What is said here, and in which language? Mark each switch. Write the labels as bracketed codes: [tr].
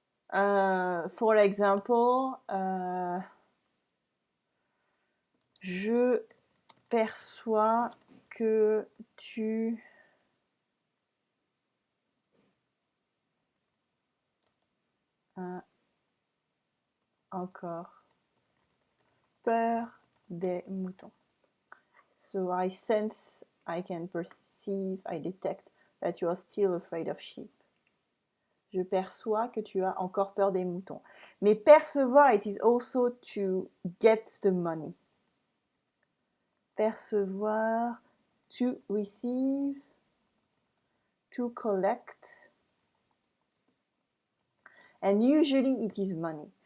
[en] For example, [fr] je perçois que tu as encore peur des moutons. [en] So I sense, I can perceive, I detect that you are still afraid of sheep. [fr] Je perçois que tu as encore peur des moutons. [en] Mais percevoir, it is also to get the money. Percevoir, to receive, to collect, and usually it is money.